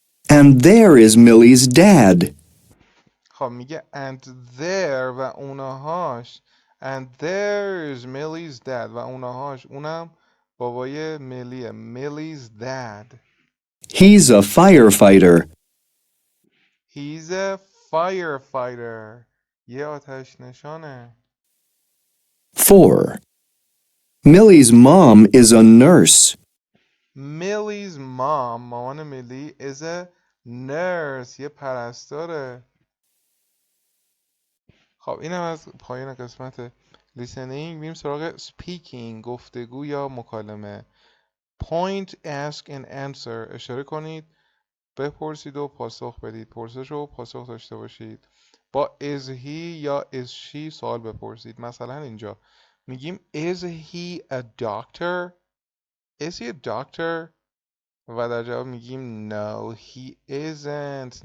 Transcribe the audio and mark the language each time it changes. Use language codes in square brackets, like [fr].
[en] And there is Millie's dad. [fa] خب میگه [en] and there [fa] و اونهاش. [en] And there's Millie's dad [fa] و اونهاش. اونم بابای میلیه. Millie's dad. [en] He's a firefighter. He's a firefighter. [fa] یه آتش نشانه. [en] 4, Millie's mom is a nurse. Millie's mom [fa] مامان میلی [en] is a nurse. [fa] یه پرستاره. خب اینم از پایان قسمت listening. میریم سراغ speaking گفتگو یا مکالمه. [en] Point, ask and answer [fa] اشاره کنید بپرسید و پاسخ بدید. پرسش و پاسخ داشته باشید. با is he یا is she سوال بپرسید. مثلا اینجا میگیم [en] is he a doctor? Is he a doctor? [fa] و در جواب میگیم [en] no he isn't.